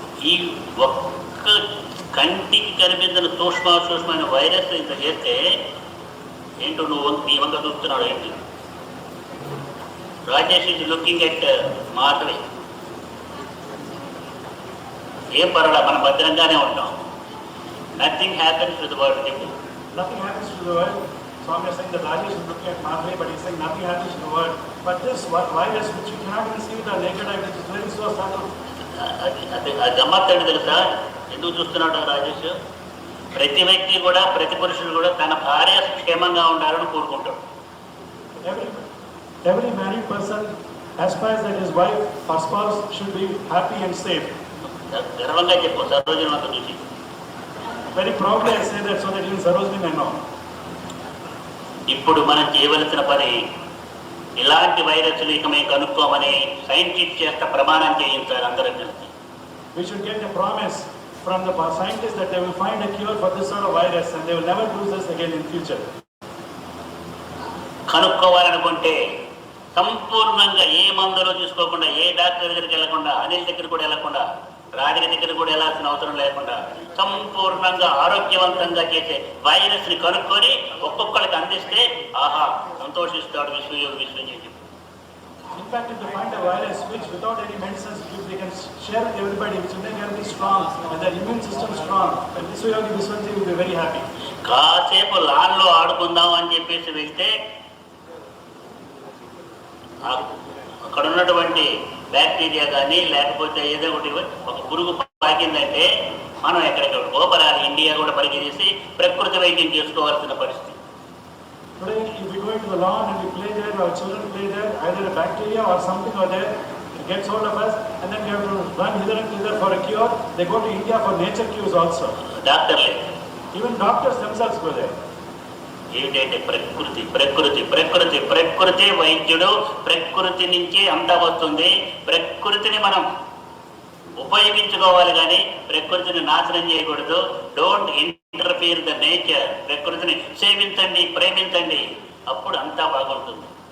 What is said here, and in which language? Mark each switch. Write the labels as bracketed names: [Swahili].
[Telugu] ఈ ఒక్క కంటికి కనిపించిన సూక్ష్మమైన వైరస్ ఇంత చేస్తే ఏంటో నువ్వు నీ వంక చూస్తున్నాడు ఏంటి? [English] Rajesh is looking at Madhavi. [Telugu] ఏం పర్వాలా, మనం భద్రంగానే ఉంటాం. [English] Nothing happens to the world. [Telugu] చెప్పు. [English] Nothing happens to the world. Swami is saying that Rajesh is looking at Madhuri, but he's saying nothing happens to the world. But this virus, which you cannot even see with the naked eye, which is very so subtle. [Telugu] అది గమ్మత్తు తెలుసా? ఎందుకు చూస్తున్నాడు రాజేష్? ప్రతి వ్యక్తి కూడా, ప్రతి పురుషుడు కూడా తన భార్య క్షేమంగా ఉండాలని కోరుకుంటాడు. [English] Every married person aspires that his wife or spouse should be happy and safe. [Telugu] గర్వంగా చెప్పు సరోజన అంత చూసి. [English] Very proudly I say that so that even Sarojini may know. [Telugu] ఇప్పుడు మనం చేయవలసిన పని ఇలాంటి వైరస్లు ఇక మేము కనుక్కోమని సైంటిస్ట్ చేత ప్రమాణం చేయించాలి అందరం కలిసి. [English] We should get a promise from the scientists that they will find a cure for this sort of virus and they will never do this again in future. [Telugu] కనుక్కోవాలనుకుంటే సంపూర్ణంగా ఏ మందులు తీసుకోకుండా, ఏ డాక్టర్ దగ్గరికి వెళ్లకుండా, అనిల్ దగ్గర కూడా వెళ్లకుండా, రాజుల దగ్గర కూడా వెళ్ళాల్సిన అవసరం లేకుండా సంపూర్ణంగా ఆరోగ్యవంతంగా చేసే వైరస్ ని కనుక్కొని ఒక్కొక్కరికి అందిస్తే ఆహా సంతోషిస్తాడు విశ్వయోగి. [English] In fact, if they find a virus which without any medicines they can share with everybody, which will make everybody strong and their immune system strong, and Vishwayogi Vishwanji will be very happy. [Telugu] కాసేపు లాన్లో ఆడుకుందాం అని చెప్పేసి వెళ్తే అక్కడ ఉన్నటువంటి bacteria కానీ లేకపోతే ఏదో ఒకటి ఒక పురుగు పాకిందంటే మనం ఎక్కడెక్కడ గోపరాలు ఇండియా కూడా పరిగెత్తి ప్రకృతి వైద్యం చేసుకోవాల్సిన పరిస్థితి. [English] Today, if we go into the lawn and we play there, our children play there, either a bacteria or something or there gets hold of us, and then we have to run hither and thither for a cure. They go to India for nature cures also. [Telugu] డాక్టర్లే, [English] Even doctors themselves go there. [Telugu] ఏమిటంటే ప్రకృతి ప్రకృతి ప్రకృతి ప్రకృతి వైద్యుడు, ప్రకృతి నుంచే అంతా వస్తుంది. ప్రకృతిని మనం ఉపయోగించుకోవాలి కానీ ప్రకృతిని నాశనం చేయకూడదు. [English] Don't interfere the nature. [Telugu] ప్రకృతిని సేవించండి, ప్రేమించండి, అప్పుడు అంతా బాగుంటుంది.